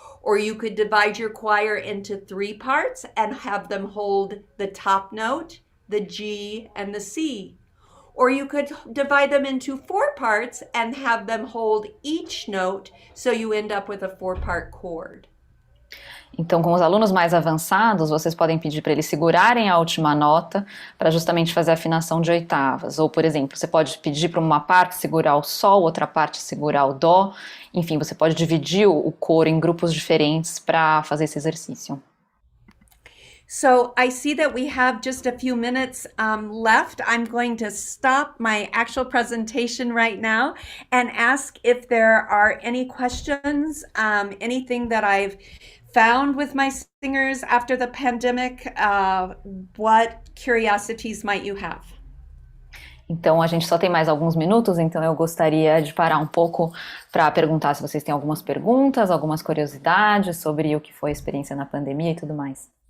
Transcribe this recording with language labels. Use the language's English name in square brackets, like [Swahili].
[English] Or you could divide your choir into 3 parts and have them hold the top note, the G, and the C. Or you could divide them into 4 parts and have them hold each note so you end up with a 4-part chord. [Portuguese] Então, com os alunos mais avançados, vocês podem pedir para eles segurarem a última nota para justamente fazer a afinação de oitavas. Ou, por exemplo, você pode pedir para uma parte segurar o sol, outra parte segurar o dó. Enfim, você pode dividir o coro em grupos diferentes para fazer esse exercício. [English] So I see that we have just a few minutes left. I'm going to stop my actual presentation right now and ask if there are any questions, anything that I've found with my singers after the pandemic. What curiosities might you have? [Portuguese] Então, a gente só tem mais alguns minutos, então eu gostaria de parar um pouco para perguntar se vocês têm algumas perguntas, algumas curiosidades sobre o que foi a experiência na pandemia e tudo mais.